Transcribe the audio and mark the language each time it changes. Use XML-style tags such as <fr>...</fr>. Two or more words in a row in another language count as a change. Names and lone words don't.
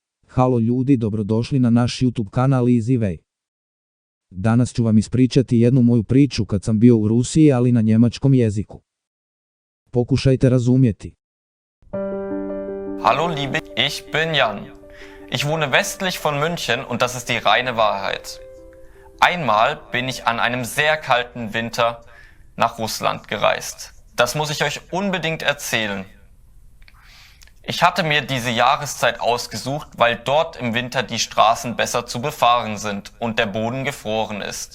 <hr>Halo ljudi, dobrodošli na naš YouTube kanal Easy Way. Danas ću vam ispričati jednu moju priču kad sam bio u Rusiji, ali na njemačkom jeziku. Pokušajte razumjeti.</hr> <de>Hallo liebe, ich bin Jan. Ich wohne westlich von München und das ist die reine Wahrheit. Einmal bin ich an einem sehr kalten Winter nach Russland gereist. Das muss ich euch unbedingt erzählen. Ich hatte mir diese Jahreszeit ausgesucht, weil dort im Winter die Straßen besser zu befahren sind und der Boden gefroren ist.</de>